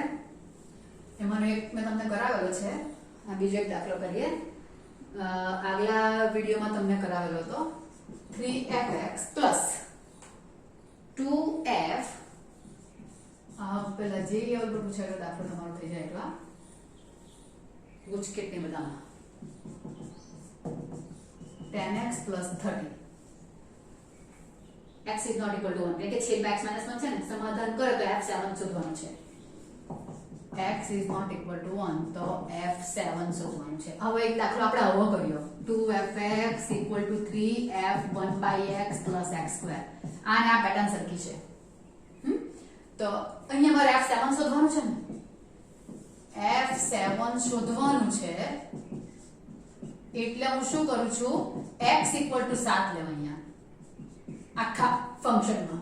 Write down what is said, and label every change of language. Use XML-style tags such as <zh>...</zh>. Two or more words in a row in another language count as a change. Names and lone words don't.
<gu>એમાંનો એક મેં તમને કરાવેલો છે, આ બીજો એક દાખલો કરીએ. આગલા વિડીયોમાં તમને કરાવેલો હતો</gu> <en>3fx plus 2f.</en> <gu>પેલા જે લેવલ પર પૂછાયેલો દાખલો તમારો થઈ જાય એટલા ગુજકેટ ને બધામાં</gu> <en>10x plus 30. x is not equal to 1</en> <gu>એટલે કે છેદમાં</gu> <en>x minus 1</en> <gu>છે ને, સમાધાન કરો તો f7 શોધવાનું છે.</gu> <en>x is not equal to 1 તો f7 શોધવાનું છે.</en> <gu>હવે એક દાખલો આપણે આવો કર્યો</gu> <en>2fx equal to 3f 1/x plus x2.</en> <gu>આને આ પેટર્ન સરખી છે. તો અહીંયા મારે f7 શોધવાનું છે ને, f7 શોધવાનું છે એટલે હું શું કરું છું,</gu> <en>x equal to 7</en> <gu>લેવા અહીંયા આખા ફંક્શનમાં.</gu>